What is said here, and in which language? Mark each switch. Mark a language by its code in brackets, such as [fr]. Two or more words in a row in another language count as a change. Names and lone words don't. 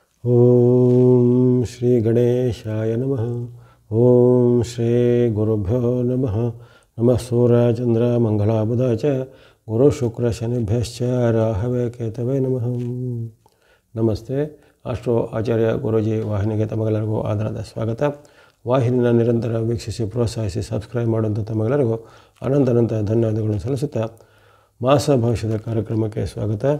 [sa] ಓಂ ಶ್ರೀ ಗಣೇಶಾಯ ನಮಃ. ಓಂ ಶ್ರೀ ಗುರುಭ್ಯೋ ನಮಃ. ನಮಃ ಸೂರ್ಯಚಂದ್ರ ಮಂಗಳಾಬುಧ ಚ ಗುರು ಶುಕ್ರ ಶನಿಭ್ಯಶ್ಚ ರಾಹವೇ ಕೇತವೇ ನಮಃ. [kn] ನಮಸ್ತೆ. ಅಷ್ಟೋ ಆಚಾರ್ಯ ಗುರೂಜಿ ವಾಹಿನಿಗೆ ತಮಗೆಲ್ಲರಿಗೂ ಆದರದ ಸ್ವಾಗತ. ವಾಹಿನಿನ ನಿರಂತರ ವೀಕ್ಷಿಸಿ ಪ್ರೋತ್ಸಾಹಿಸಿ ಸಬ್ಸ್ಕ್ರೈಬ್ ಮಾಡುವಂಥ ತಮಗೆಲ್ಲರಿಗೂ ಅನಂತ ಧನ್ಯವಾದಗಳನ್ನು ಸಲ್ಲಿಸುತ್ತಾ ಮಾಸ ಭವಿಷ್ಯದ ಕಾರ್ಯಕ್ರಮಕ್ಕೆ ಸ್ವಾಗತ.